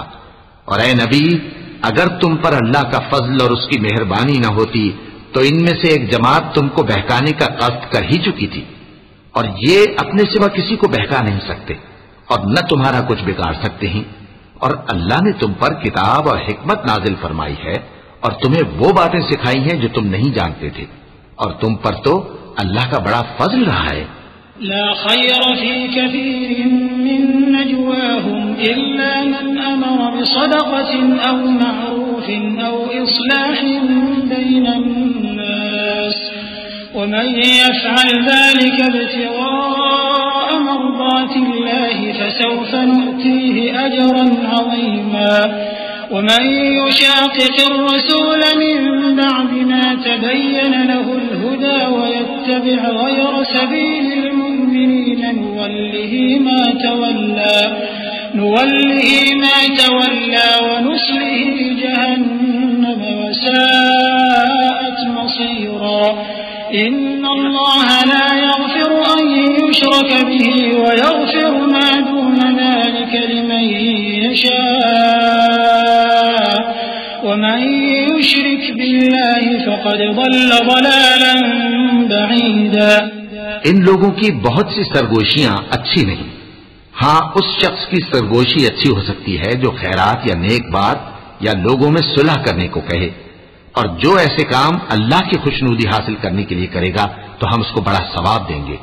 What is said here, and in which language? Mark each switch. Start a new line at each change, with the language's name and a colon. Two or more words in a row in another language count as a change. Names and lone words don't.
Hindi: और ए नबी, अगर तुम पर अल्लाह का फजल और उसकी मेहरबानी न होती तो इनमें से एक जमात तुमको बहकाने का कष्ट कर ही चुकी थी, और ये अपने सिवा किसी को बहका नहीं सकते और न तुम्हारा कुछ बिगाड़ सकते हैं। और अल्लाह ने तुम पर किताब और हिकमत नाजिल फरमाई है और तुम्हें वो बातें सिखाई हैं जो तुम नहीं जानते थे, और तुम पर तो अल्लाह का बड़ा फजल रहा है।
Arabic: لا خير في كثير من نجواهم إلا من أمر بصدقة أو معروف أو إصلاح بين الناس ومن يفعل ذلك ابتغاء مرضات الله فسوف نؤتيه أجرا عظيما ومن يشاقق الرسول من بعد ما تبين له الهدى ويتبع غير سبيل المؤمنين نوله ما تولى ونصله جهنم وساءت مصيرا. إن الله لا يغفر أن يشرك به ويغفر ما دون ذلك لمن يشاء ومن يشرك بالله فقد ضل ضلاला बईदा।
Hindi: इन लोगों की बहुत सी सरगोशियां अच्छी नहीं। हाँ, उस शख्स की सरगोशी अच्छी हो सकती है जो खैरात या नेक बात या लोगों में सुलह करने को कहे, और जो ऐसे काम अल्लाह की खुशनुदी हासिल करने के लिए करेगा तो हम उसको बड़ा सवाब देंगे।